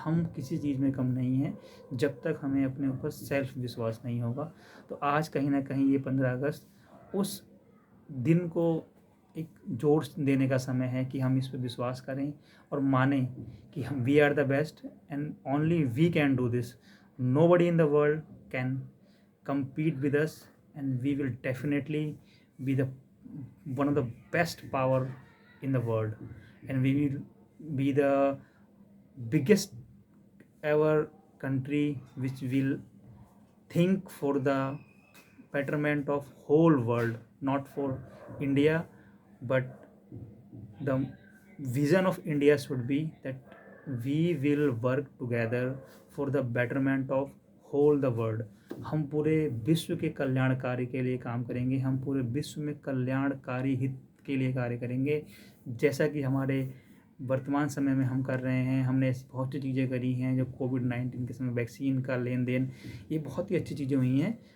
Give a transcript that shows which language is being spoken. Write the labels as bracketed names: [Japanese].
[Hindi] हम किसी चीज़ में कम नहीं हैं जब तक हमें अपने ऊपर सेल्फ विश्वास नहीं होगा। तो आज कहीं ना कहीं ये 15 अगस्त उस दिन को एक जोर देने का समय है कि हम इस पर विश्वास करें और मानें कि हम [English] We are the best and only we can do this. Nobody in the world can compete with us, and we will definitely be the one of the best power in the world, and we will be the biggest ever country which will think for the betterment of whole world, not for India, but the vision of India should be that we will work together for the betterment of whole the world. [Hindi] हम पूरे विश्व के कल्याणकारी के लिए काम करेंगे, हम पूरे विश्व में कल्याणकारी हित के लिए कार्य करेंगे, जैसा कि हमारे वर्तमान समय में हम कर रहे हैं। हमने ऐसी बहुत सी चीज़ें करी हैं, जो कोविड-19 के समय वैक्सीन का लेन देन, ये बहुत ही अच्छी चीज़ें हुई हैं।